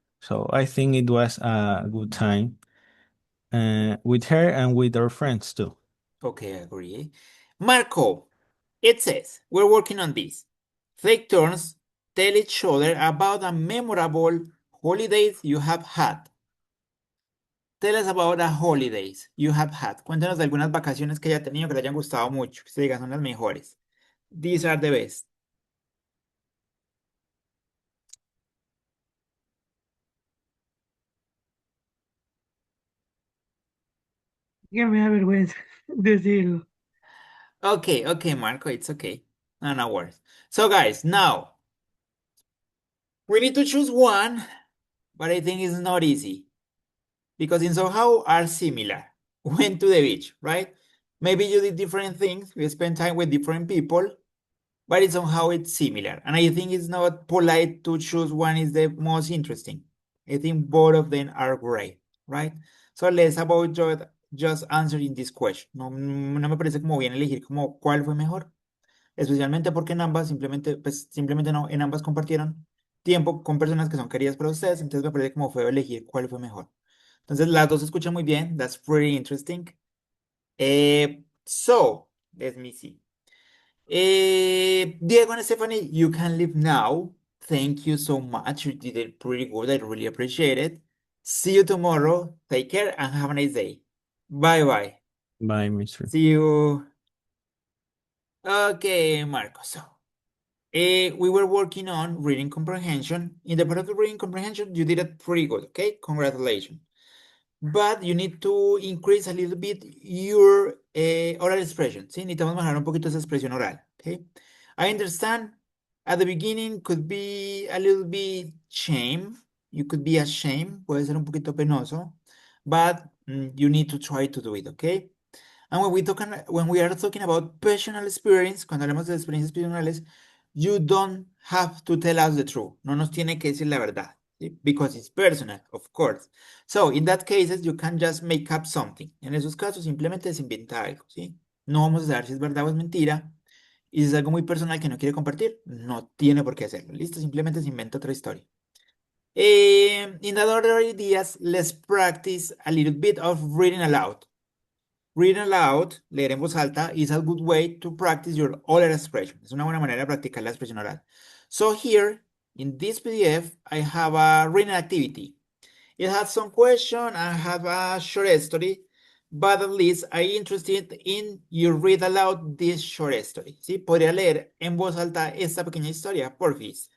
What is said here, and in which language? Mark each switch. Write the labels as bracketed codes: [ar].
[en] So I think it was a good time with her and with our friends too. Okay, I agree. Marco, it says, we're working on this. Take turns, tell each other about a memorable holidays you have had. Tell us about the holidays you have had. [es] Cuéntanos de algunas vacaciones que haya tenido que le hayan gustado mucho, que se diga son las mejores. [en] These are the best. [es] Que me da vergüenza decirlo. [en] Okay, okay, Marco, it's okay. No, no worries. So, guys, now we need to choose one, but I think it's not easy because in somehow are similar. Went to the beach, right? Maybe you did different things. You spent time with different people, but it's somehow it's similar. And I think it's not polite to choose one is the most interesting. I think both of them are great, right? So let's about just answering this question. [es] No, no me parece como bien elegir como cuál fue mejor, especialmente porque en ambas simplemente, pues simplemente no, en ambas compartieron tiempo con personas que son queridas para ustedes, entonces me parece como fue elegir cuál fue mejor. Entonces las dos se escuchan muy bien, [en] that's pretty interesting. So, let me see. Diego and Stephanie, you can leave now. Thank you so much. You did it pretty good. I really appreciate it. See you tomorrow. Take care and have a nice day. Bye bye. Bye, Mr. See you. Okay, Marco. So, we were working on reading comprehension. In the part of the reading comprehension, you did it pretty good. Okay, congratulations. But you need to increase a little bit your oral expression. [es] ¿Sí? Necesitamos mejorar un poquito esa expresión oral. [en] Okay. I understand at the beginning could be a little bit shame. You could be ashamed. [es] Puede ser un poquito penoso. [en] But you need to try to do it. Okay. And when we are talking about personal experience, [es] cuando hablamos de experiencias personales, [en] you don't have to tell us the truth. [es] No nos tiene que decir la verdad. ¿Sí? [en] Because it's personal, of course. So, in that cases, you can just make up something. [es] En esos casos, simplemente se inventa algo, ¿sí? No vamos a saber si es verdad o es mentira. Y si es algo muy personal que no quiere compartir, no tiene por qué hacerlo. Listo, simplemente se inventa otra historia. [en] In the other ideas, let's practice a little bit of reading aloud. Reading aloud, [es] leer en voz alta, [en] is a good way to practice your oral expression. [es] Es una buena manera de practicar la expresión oral. [en] So here, in this PDF, I have a reading activity. It has some question, I have a short story, but at least I'm interested in you read aloud this short story. [es] ¿Sí? ¿Podría leer en voz alta esta pequeña historia, porfis?